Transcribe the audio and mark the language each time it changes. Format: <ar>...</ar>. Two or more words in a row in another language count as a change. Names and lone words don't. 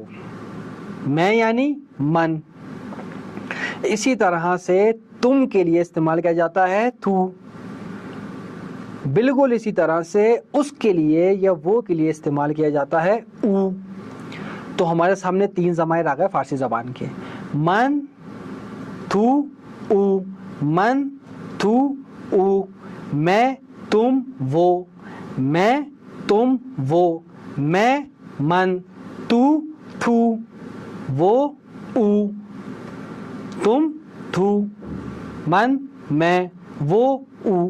<ur>میں یعنی من. اسی طرح سے تم کے لیے استعمال کیا جاتا ہے تو. بالکل اسی طرح سے اس کے لیے یا وہ کے لیے استعمال کیا جاتا ہے او. تو ہمارے سامنے 3 ضمائر آ گئے فارسی زبان کے،</ur> <fa>من، تو، او. من، تو، او.</fa> <ur>میں، تم، وہ. میں، تم، وہ. میں، من، تو، وہ، او. تم، تو، من، میں، وہ، او.</ur>